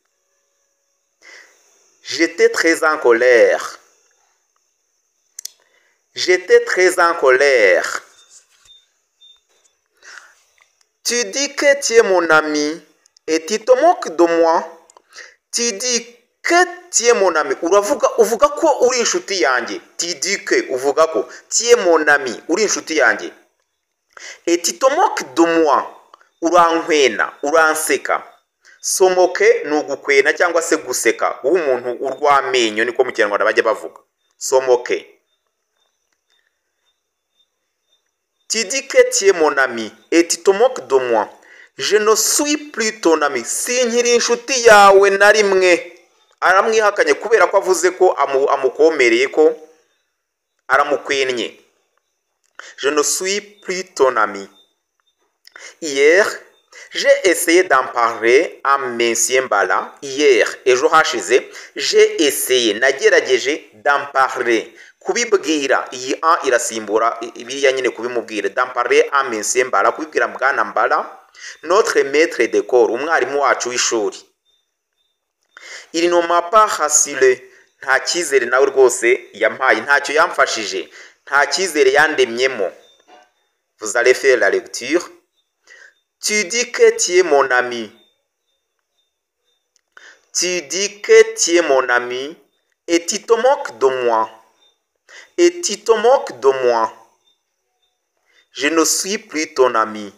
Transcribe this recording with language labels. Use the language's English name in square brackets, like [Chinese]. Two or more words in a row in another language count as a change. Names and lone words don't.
[French] J'étais très en colère. J'étais très en colère. Tu dis que tu es mon ami et tu te moques de moi. Tu dis que tu es mon ami. [Kinyarwanda] Uvuga ko uri inshuti yanjye. [French] Tu dis que [Kinyarwanda] uvuga ko [French] tu es mon ami, [Kinyarwanda] uri inshuti yanjye. [French] Et tu te moques de moi. [Kinyarwanda] Urankwena, uranseka. Somoke ni ugukwena cyangwa se guseka. Umuntu urw'amenyo niko mu Kinyarwanda bajya bavuga. Somoke. [French] Tu dis que tu es mon ami et tu te moques de moi. Je ne suis plus ton ami. [Kinyarwanda] Sinkiri inshuti yawe na rimwe. Aramwihakanye kubera ko avuze ko amukomereye ko aramukwenye. [French] Je ne suis plus ton ami. Hier, j'ai essayé d'en parler à Monsieur Mbala. Hier, [Kinyarwanda] ejo hashize, [French] j'ai essayé, nagerageje d'en parler. [Kinyarwanda] Kubibwira, iyi a irasimbura ibiriya nyine kubimubwira. [French] D'en parler à Monsieur Mbala, [Kinyarwanda] kubibwira Bwana Mbala, [French] notre maître d'école, [Kinyarwanda] umwarimu wacu w'ishuri. [French] Il ne m'a pas rassuré. [Kinyarwanda] Nta cyizere nawe rwose yampaye, ntacyo yamfashije, nta cyizere yandemyemo. [French] Vous allez faire la lecture. Tu dis que tu es mon ami. Tu dis que tu es mon ami et tu te moques de moi. Et tu te moques de moi. Je ne suis plus ton ami.